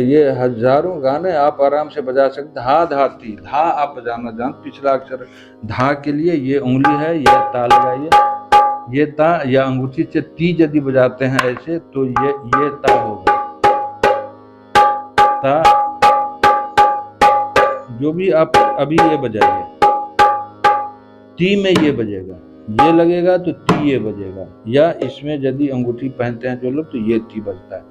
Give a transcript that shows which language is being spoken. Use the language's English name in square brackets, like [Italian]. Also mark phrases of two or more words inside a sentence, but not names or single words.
[Hindi] ये हजारों गाने आप आराम से बजा सकते। धा धा ती, धा आप बजाना जान, पिछला अक्षर धा के लिए ये उंगली है, ये ता लगाइए, ये ता, या अंगूठी से ती यदि बजाते हैं ऐसे तो ये ता होगा। ता जो भी आप अभी ये बजाइए, टी में ये बजेगा, ये लगेगा तो ती ये बजेगा, या इसमें यदि अंगूठी पहनते हैं जो लोग तो ये ती बजता है।